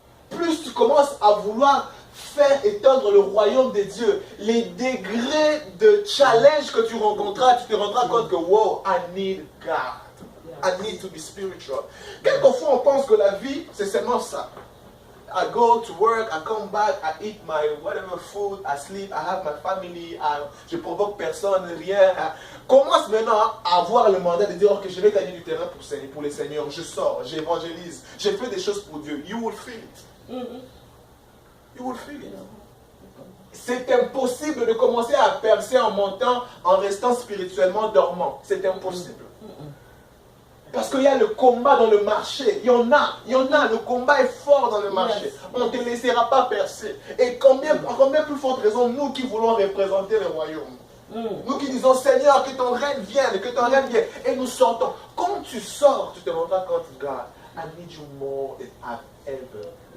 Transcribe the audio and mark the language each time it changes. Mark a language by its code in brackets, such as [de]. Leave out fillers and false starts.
[fr] Plus tu commences à vouloir faire étendre le royaume de Dieu, les degrés de challenge que tu rencontreras, tu te rendras compte que [en] wow, I need God. I need to be spiritual. [fr] Quelquefois, on pense que la vie, c'est seulement ça. [en] I go to work, I come back, I eat my whatever food, I sleep, I have my family, [fr] je provoque personne, rien. Commence maintenant à avoir le mandat de dire ok, je vais gagner du terrain pour les seigneurs, je sors, j'évangélise, je fais des choses pour Dieu. [en] You will feel it. You will feel it. [fr] C'est impossible de commencer à percer en montant, en restant spirituellement dormant. C'est impossible. Parce qu'il y a le combat dans le marché. Il y en a. Le combat est fort dans le marché. On ne te laissera pas percer. Et combien plus forte raison, nous qui voulons représenter le royaume. Nous qui disons, Seigneur, que ton règne vienne, que ton règne vienne. Et nous sortons. Quand tu sors, tu te rendras compte, [en] God, I need you more than I've ever.